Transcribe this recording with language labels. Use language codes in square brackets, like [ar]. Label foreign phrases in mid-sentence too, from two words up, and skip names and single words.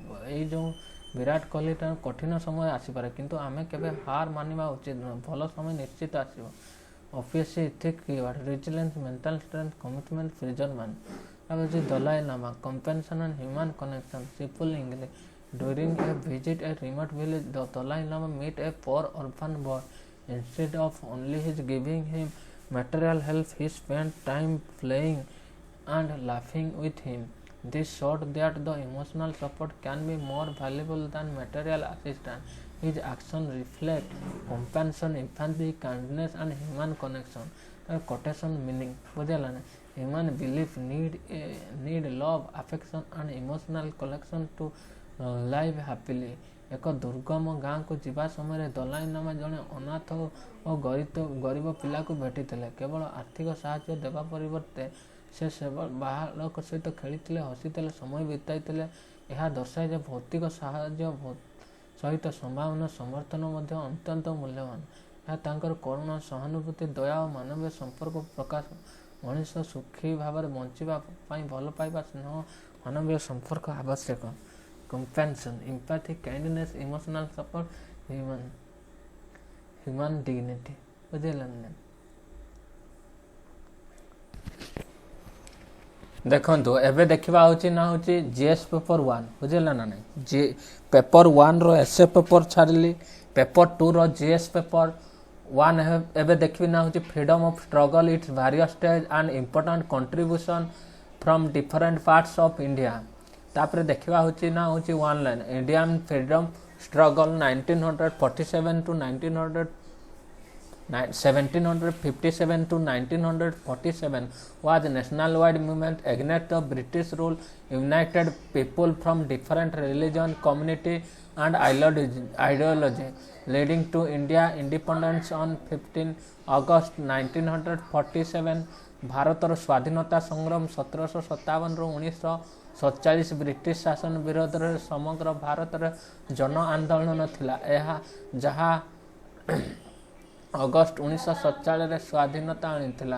[or] ଏଇ ଯେଉଁ ବିରାଟ କୋହଲିଟା କଠିନ ସମୟ ଆସିପାରେ କିନ୍ତୁ ଆମେ କେବେ ହାର ମାନିବା ଉଚିତ ନୁହେଁ। ଭଲ ସମୟ ନିଶ୍ଚିତ ଆସିବ। [en] UPSC ethic keyword: resilience, mental strength, commitment, perseverance. [or] ତାପରେ ହେଉଛି [en] ଦଲାଇ ଲାମା, compassion and human connection. simple English. During a visit at a remote village, the Dalai Lama met a poor orphan boy. Instead of only giving him material help, he spent time playing and laughing with him. This showed that the emotional support can be more valuable than material assistance. His actions reflect compassion, empathy, kindness and human connection. Quotation meaning: [or] ବୁଝିଲା ନା? [en] Human belief need love, affection and emotional connection to live happily. [or] ଏକ ଦୁର୍ଗମ ଗାଁକୁ ଯିବା ସମୟରେ ଦଲାଇ ଲାମା ଜଣେ ଅନାଥ ଓ ଗରିବ ପିଲାକୁ ଭେଟିଥିଲେ। କେବଳ ଆର୍ଥିକ ସାହାଯ୍ୟ ଦେବା ପରିବର୍ତ୍ତେ ସେ ବାଳକ ସହିତ ଖେଳିଥିଲେ, ହସିଥିଲେ, ସମୟ ବିତାଇଥିଲେ। ଏହା ଦର୍ଶାଏ ଯେ ଭୌତିକ ସାହାଯ୍ୟ ସହିତ ସମ୍ଭାବନା ସମର୍ଥନ ମଧ୍ୟ ଅତ୍ୟନ୍ତ ମୂଲ୍ୟବାନ। ଏହା ତାଙ୍କର କରୁଣା, ସହାନୁଭୂତି, ଦୟା ଓ ମାନବୀୟ ସମ୍ପର୍କ ପ୍ରକାଶ। ମଣିଷ ସୁଖୀ ଭାବରେ ବଞ୍ଚିବା ପାଇଁ ଭଲ ପାଇବା, ସ୍ନେହ, ମାନବୀୟ ସମ୍ପର୍କ ଆବଶ୍ୟକ। [en] Compassion, empathy, kindness, emotional support, human dignity. [or] ବୁଝିଲା ନା? ଦେଖନ୍ତୁ ଏବେ ଦେଖିବା ହେଉଛି ନା ହେଉଛି [en] GS paper [or] 1। ବୁଝିଲା ନା ନାହିଁ? ପେପର 1ର [en] essay paper [or] ଛାଡ଼ିଲି। [en] paper 2ର GS paper 1 [or] ଏବେ ଦେଖିବି ନା ହେଉଛି [en] freedom of struggle, its various stage and important contribution from different parts of India. [or] ତାପରେ ଦେଖିବା ହେଉଛି ନା ହେଉଛି [en] 1 line Indian freedom struggle 1757 to 1947 was a nationwide movement against the British rule, united people from different religion, community and ideology, leading to India independence on 15 August 1947। [or] ଭାରତର ସ୍ୱାଧୀନତା ସଂଗ୍ରାମ 1757ରୁ 1947 ବ୍ରିଟିଶ ଶାସନ ବିରୋଧରେ ସମଗ୍ର ଭାରତରେ ଜନ ଆନ୍ଦୋଳନ ଥିଲା। ଯାହା ଅଗଷ୍ଟ 1947ରେ ସ୍ୱାଧୀନତା ଆଣିଥିଲା।